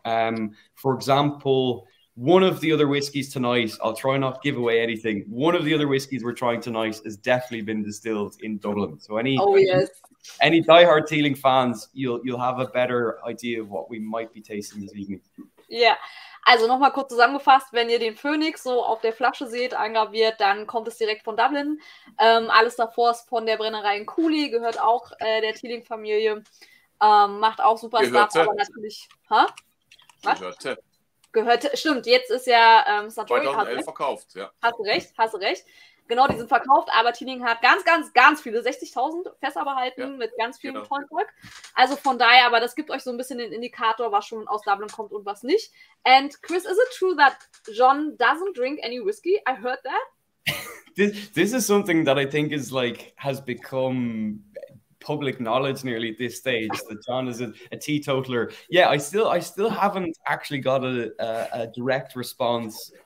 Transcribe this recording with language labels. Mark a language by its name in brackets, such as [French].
[English] For example, one of the other whiskies tonight, I'll try not give away anything. One of the other whiskies we're trying tonight has definitely been distilled in Dublin. So any diehard Teeling fans, you'll have a better idea of what we might be tasting this evening. [German] Ja, also nochmal kurz zusammengefasst, wenn ihr den Phönix so auf der Flasche seht, eingraviert, dann kommt es direkt von Dublin. Alles davor ist von der Brennerei in Cooley, gehört auch der Teeling-Familie. Macht auch super Stuff, aber natürlich... Gehörte, stimmt, jetzt ist ja Satori, 2011 verkauft, ja. Hast du recht. Genau, die sind verkauft, aber Teeling hat ganz viele, 60.000 Fässer behalten mit ganz vielen tollen Zeug. Also von daher, aber das gibt euch so ein bisschen den Indikator, was schon aus Dublin kommt und was nicht. [English] And Chris, is it true that John doesn't drink any whiskey? I heard that. This is something that I think is like has become public knowledge nearly at this stage, that John is a teetotaler. Yeah, I still haven't actually got a direct response.